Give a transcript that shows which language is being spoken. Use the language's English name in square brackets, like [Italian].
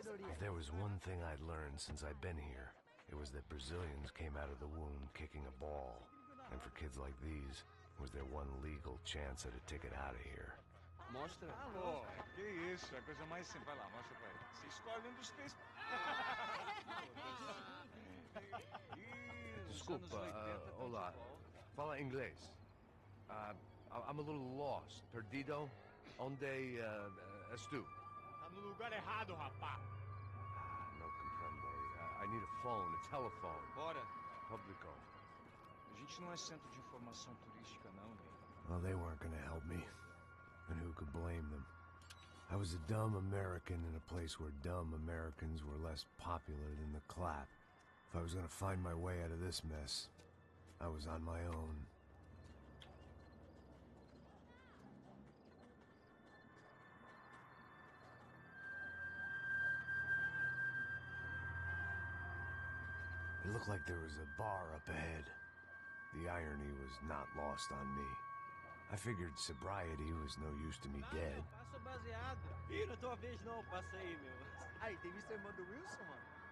[English] If there was one thing I'd learned since I'd been here, it was that Brazilians came out of the womb kicking a ball. And for kids like these, it was their one legal chance at a ticket out of here. [Portuguese] Mostra. Pô, que isso, é a coisa mais simples. Vai lá, mostra pra ele. Você escolhe um dos três. Desculpa, olá. Fala inglês. [English] I'm a little lost. [Portuguese] Perdido? Onde estou? Tá no lugar errado, rapá. [Spanish] No comprendo. [English] I need a phone, a telephone. [Portuguese] Bora. Publico. A gente não é centro de informação turística, não, velho. [English] Well, they weren't gonna help me. And who could blame them? I was a dumb American in a place where dumb Americans were less popular than the clap. If I was gonna find my way out of this mess, I was on my own. It looked like there was a bar up ahead. The irony was not lost on me. I figured sobriety was no use to me dead. [Portuguese] Passo baseado. Ih, não é tua vez não, passa aí, meu. Aí, tem visto a irmã do Wilson, mano?